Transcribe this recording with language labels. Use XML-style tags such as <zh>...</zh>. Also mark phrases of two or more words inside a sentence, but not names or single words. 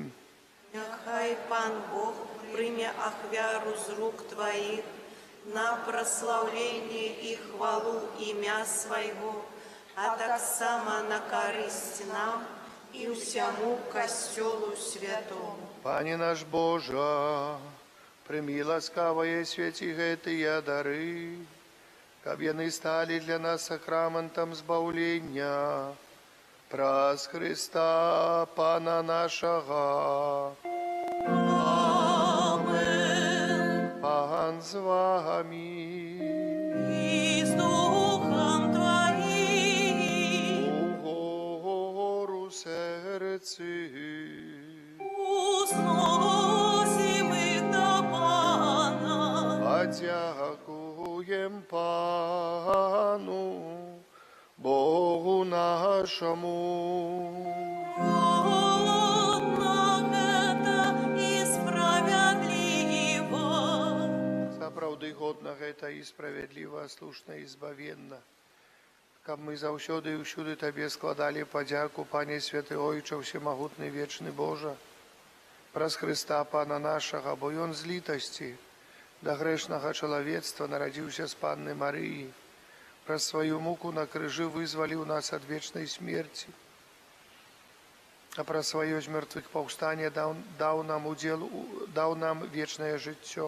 <uk>Нехай Пан Бог прийме ахвяру з рук Твоїх на прославлення і хвалу ім'я Свого, а так само на користь нам і всьому костьолу святому. Пане наш Божа, прийми ласкавые святі</uk> <be>гэтыя дары, каб яны сталі для нас сакраментам збаўлення праз Христа, Пана нашага. Амен.</be> <uk>Пан з вами. І з Духом Твоїм. Угору серці. Узносим их до Пана. Подякуєм Пану, Богу нашому.</uk> <ru>Годно это и справедливо.</ru> <be>Сапраўды годна гэта і справядліва, слушна і збавенна. Каб мы заўсёды і ўсюды Табе складалі падзяку, Пане святы Ойча, всемагутны вечны Божа, праз Хрыста Пана нашага, бо Ён з літасці да грэшнага чалавецтва нарадзіўся з Панны Марыі, праз сваю муку на крыжы вызваліў нас ад вечнай смерці, а праз сваё з мёртвых паўстанне даў нам вечнае жыццё.</be>